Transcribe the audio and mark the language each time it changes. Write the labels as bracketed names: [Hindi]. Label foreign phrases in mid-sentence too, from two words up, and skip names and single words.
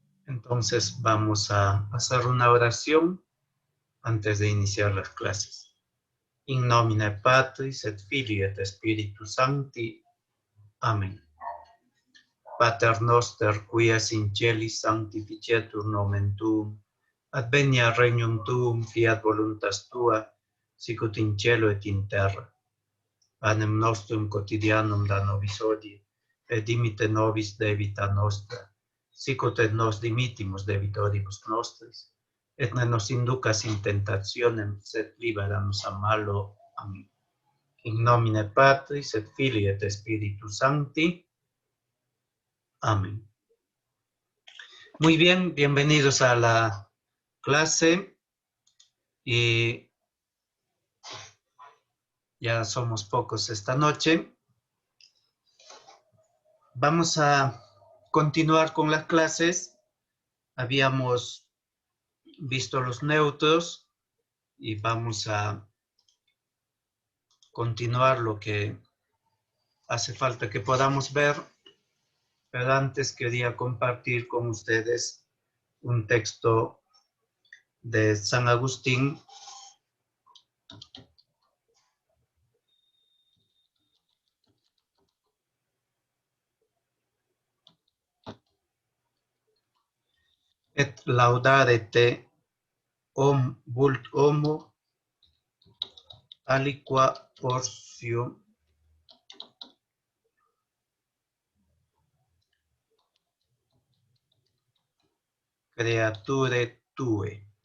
[Spanish] Entonces vamos a hacer una oración antes de iniciar las clases. [Latin] In nomine Patris et Filii et Spiritus Sancti. Amén. Pater noster, qui es in celis, sanctificetur nomen tuum. Adveniat regnum tuum, fiat voluntas tua, sicut in cielo et in terra. Panem nostrum quotidianum da nobis hodie, et dimitte nobis debita nostra, sicut et nos dimittimus debitoribus nostris, et ne nos inducas in tentationem, sed libera nos a malo. Amén. In nomine Patris et Filii et Spiritus Sancti. Amén. [Spanish] Muy bien, bienvenidos a la clase. Y ya somos pocos esta noche. Vamos a continuar con las clases. Habíamos visto los neutros y vamos a continuar lo que hace falta que podamos ver. Pero antes quería compartir con ustedes un texto de San Agustín. [Latin] Et laudare te vult homo aliqua portio creature tue.